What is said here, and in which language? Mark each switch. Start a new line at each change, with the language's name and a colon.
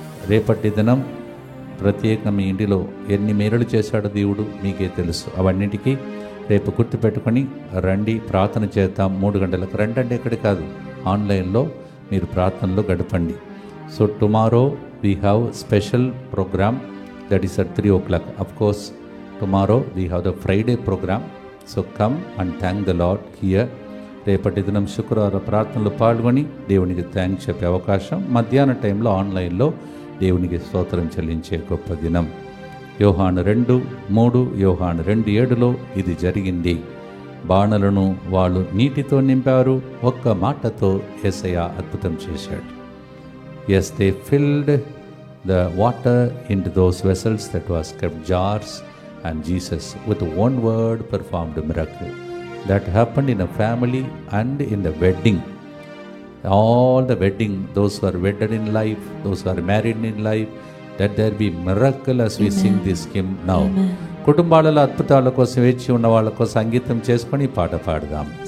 Telugu: రేపటి దినం ప్రత్యేకంగా మీ ఇంటిలో ఎన్ని మేలులు చేశాడో దేవుడు మీకే తెలుసు. అవన్నిటికీ రేపు గుర్తుపెట్టుకొని రండి, ప్రార్థన చేద్దాం. 3 గంటలకు రండి. అంటే ఎక్కడి కాదు, ఆన్లైన్లో మీరు ప్రార్థనలో గడపండి.
English: So tomorrow we have special program that is at 3 o'clock. Of course, tomorrow we have the Friday program. So come and thank the Lord here.
Telugu: రేపటి దినం శుక్రవారం ప్రార్థనలో పాల్గొని దేవునికి థ్యాంక్స్ చెప్పే అవకాశం. మధ్యాహ్న టైంలో ఆన్లైన్లో దేవునికి స్తోత్రం చెల్లించే గొప్ప దినం. యోహాను 2:3, యోహాను 2:7లో ఇది జరిగింది. బాణలను వాళ్ళు నీటితో నింపారు. ఒక్క మాటతో యేసయ్య అద్భుతం చేశాడు.
English: Yes, they filled the water into those vessels that was kept jars, and Jesus with one word performed a miracle. That happened in a family and in the wedding. All the wedding, those who are wedded in life, those who are married in life, that there be miracle as we sing this hymn now.
Telugu: కుటుంబాలలో అద్భుతాల కోసం వేచి ఉన్న వాళ్ళకు సంగీతం చేసుకొని పాట పాడదాం.